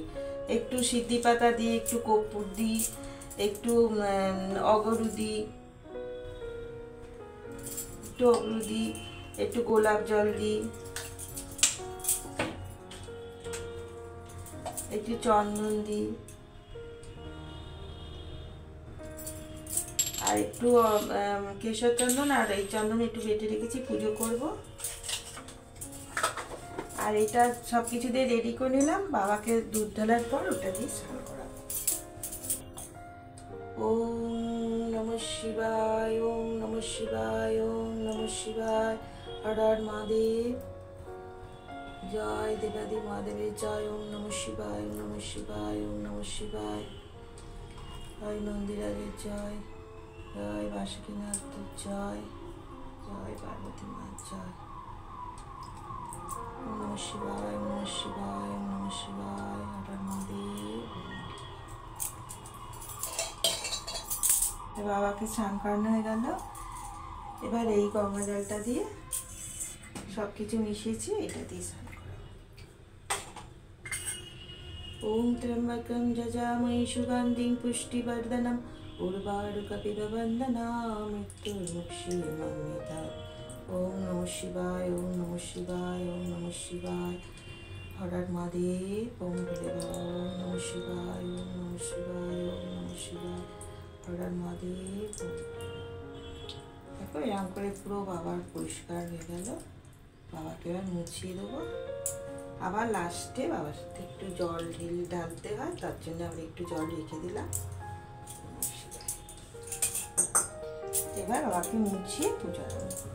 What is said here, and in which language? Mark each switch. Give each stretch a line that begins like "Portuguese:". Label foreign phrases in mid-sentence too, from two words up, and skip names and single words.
Bangla: একটু সিদ্ধি পাতা দিই, একটু কর্পূর দিই, একটু অগরু দিই, একটু গোলাপ জল দিই, একটু চন্দন দিই, আর একটু কেশর চন্দন আর এই চন্দন একটু বেটে রেখেছি, পুজো করব। আর এটা সব কিছু দিয়ে রেডি করে নিলাম। বাবাকে দুধ ঢালার পর ওটা দিয়ে স্নান করাবো।
Sanskrit: ওম নমঃ শিবায়, ওম নমঃ শিবায়, ওম নমঃ শিবায়।
Bangla: হর হর মহাদেব, জয় দেবাদি মহাদেবের জয়।
Sanskrit: ওম নমঃ শিবায়, ওম নমঃ শিবায়, ওম নমঃ শিবায়।
Bangla: জয় নন্দীরাজের জয়, জয় বাসুকীনাথের জয়, জয় পার্বতী মার জয়।
Sanskrit: ওম নমঃ শিবায়, ওম নমঃ শিবায়, ওম নমঃ শিবায়।
Bangla: হর হর মহাদেব। বাবাকে স্নান করানো হয়ে গেল। এবার এই গঙ্গা জলটা দিয়ে সব কিছু মিশিয়েছি, এটা দিয়ে স্নান করাবো।
Sanskrit: ওম ত্র্যম্বকম যজামহে সুগন্ধিং পুষ্টিবর্ধনম উর্বারুকপিব বন্দনাম মৃত্যুর্মুক্ষীয়মামৃতাৎ। ওম নমঃ শিবায়, ওম নমঃ শিবায়, ওম নমঃ শিবায়।
Bangla: হর হর মহাদেব। ওম ভোলে বাবা।
Sanskrit: ওম নমঃ শিবায়, ওম নমঃ শিবায়, ওম নমঃ শিবায়।
Bangla: হর হর মহাদেব। দেখো এরকম করে পুরো বাবার পরিষ্কার হয়ে গেল। বাবাকে এবার মুছিয়ে দেবো। আবার লাস্টে বাবার সাথে একটু জল ঢালতে হয়, তার জন্য আবার একটু জল রেখে দিলাম। এবার বাবাকে মুছিয়ে পূজা দেবো।